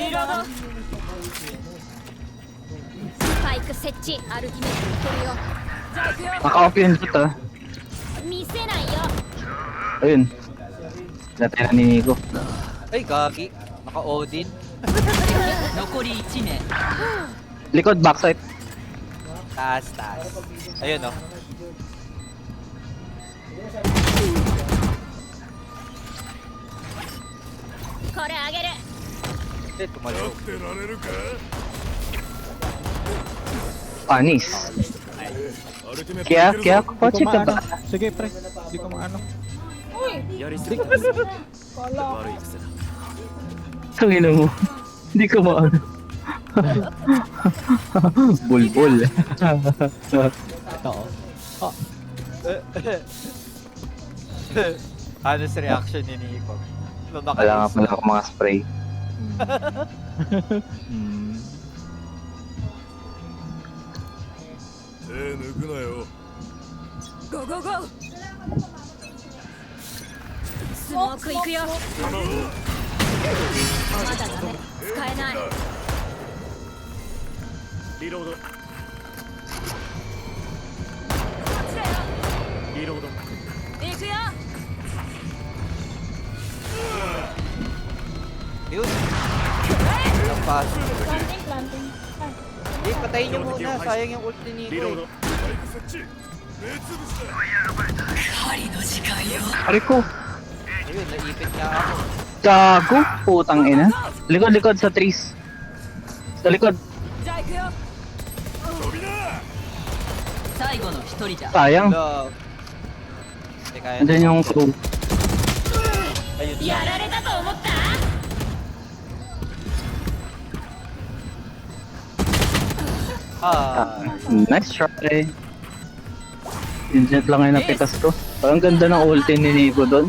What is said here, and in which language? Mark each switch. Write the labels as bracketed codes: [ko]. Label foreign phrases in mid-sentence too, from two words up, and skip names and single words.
[ja] リロードスパイク設置アルティメットいけるよじゃあ行くよ [tl] Naka-off yun dito ah. [ja] 見せないよ [tl] Ayun. Natira ni Nico. Ay, gagi. Naka-Odin. [ja] 残り1名 [tl] Likod, backside. Taas. Ayun oh. [ja] これあげる [tl] Eh, tumalo. Panis. Kaya, kotse ka ba? Sige pre, hindi ko maano. Uy! [ja] やりすぎた悪 [tl] Kala. [ja] い癖だ [tl] Tangina mo. Hindi ko maano. Bulbul. Ito oh. [en] Honest reaction [tl] ni Nico. Nung Wala nga naka-use. pala ako mga spray. Hmm. [ja] 手抜くなよゴーゴーゴースモーク行くよまだダメ使えないリロードリロード行くよ [tl] Yun. Lampas. Planting. Ay. Eh, patayin niyo muna. Sayang yung ult ni Nico. [ja] リロー [tl] Eh. [ja] ドスパイク設置目つぶしだ針の時間よ [tl] Pare ko. Ayun, naipit niya ako. Gago. Putang ina. Likod sa trees. Sa likod. [ja] じゃあ行くよ飛びな最後の一人だ [tl] Sayang. Hello. Teka, Andun yung crew. Ayun. [ja] やられたと思った [tl] Ah. [en] Nice try. [tl] Injet lang ngayon ang pitas ko. Parang ganda ng ulti ni Nico doon.